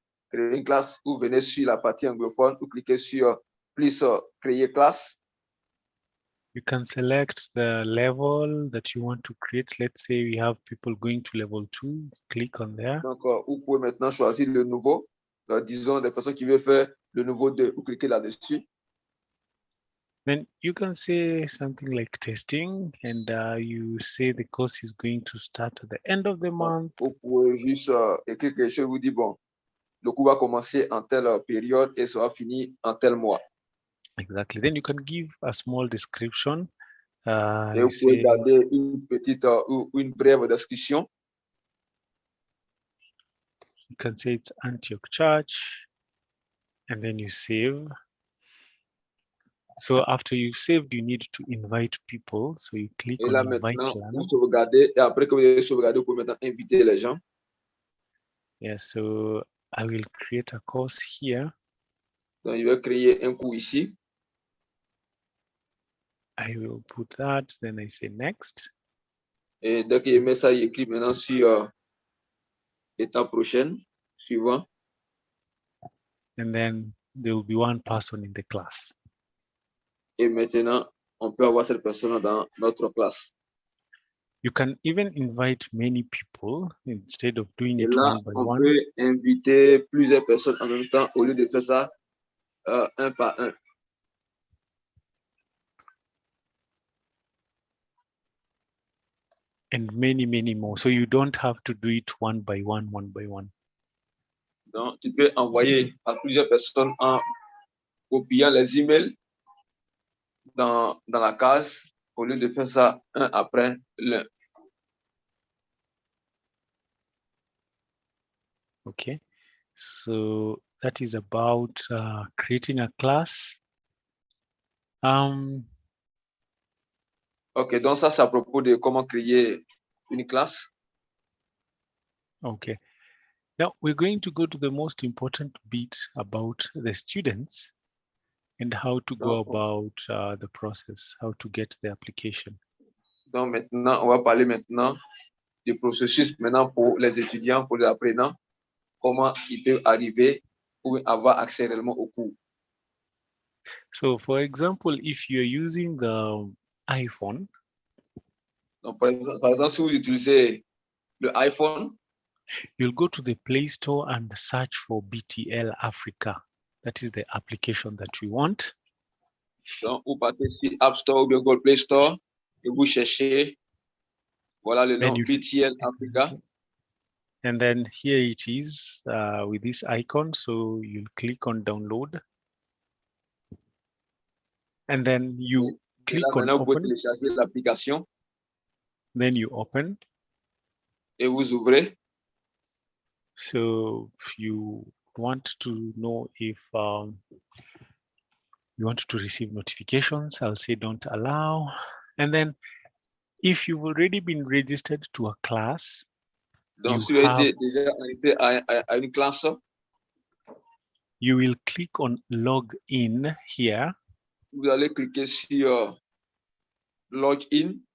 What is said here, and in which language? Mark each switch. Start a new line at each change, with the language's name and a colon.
French: créer une classe, vous venez sur la partie anglophone, vous cliquez sur plus créer classe.
English: You can select the level that you want to create. Let's say we have people going to level 2. Click on there.
French: Donc, vous pouvez maintenant choisir le nouveau. Disons, des personnes qui veulent faire le nouveau 2, vous cliquez là-dessus.
English: Then you can say something like testing, and you say the course is going to start at the end of the month.
French: Vous pouvez juste écrire quelque chose, vous dites, bon, le cours va commencer en telle période et sera fini en tel mois.
English: Exactly. Then you can give a small description.
French: Et vous pouvez garder une petite ou une brève description.
English: You can say it's Antioch Church, and then you save. So after you've saved, you need to invite people. So you click on invite
French: maintenant, vous sauvegardez, et après que vous avez sauvegardé, vous pouvez maintenant inviter les gens.
English: Yeah, so I will create a course here.
French: Donc, je vais créer un cours ici.
English: I will put that, then I say next.
French: Et dès qu'il met ça, il écrit maintenant sur étape prochaine, suivant.
English: And then there will be one person in the class.
French: Et maintenant, on peut avoir cette personne dans notre classe.
English: You can even invite many people instead of doing
French: Et
English: it
French: là,
English: one by
French: on
English: one.
French: peut inviter plusieurs personnes en même temps au lieu de faire ça un par un.
English: And many, many more. So you don't have to do it one by one, one by one.
French: Donc, tu peux envoyer à plusieurs personnes en copiant les emails dans la case au lieu de faire ça un après l'un.
English: Okay, so that is about creating a class.
French: Ok, donc ça, c'est à propos de comment créer une classe.
English: Okay, now we're going to go to the most important bit about the students and how to go about the process, how to get the application.
French: Donc maintenant, on va parler maintenant du processus maintenant pour les étudiants, pour les apprenants. comment ils peuvent arriver ou avoir accès réellement au cours.
English: So for example, if you're using the iPhone,
French: Donc, par exemple, si vous utilisez le iPhone,
English: you'll go to the Play Store and search for BTL Africa. That is the application that we want.
French: donc vous partez sur App Store ou bien Google Play Store et vous cherchez, voilà le nom BTL Africa.
English: And then here it is with this icon. So you'll click on download. And then you click on
French: maintenant, vous pouvez
English: open.
French: télécharger l'application.
English: Then you open.
French: Et vous ouvrez.
English: So if you want to know if you want to receive notifications, I'll say don't allow. And then if you've already been registered to a class,
French: donc si vous avez été déjà enregistré à une classe,
English: you will click on log in here.
French: Vous allez cliquer sur log in.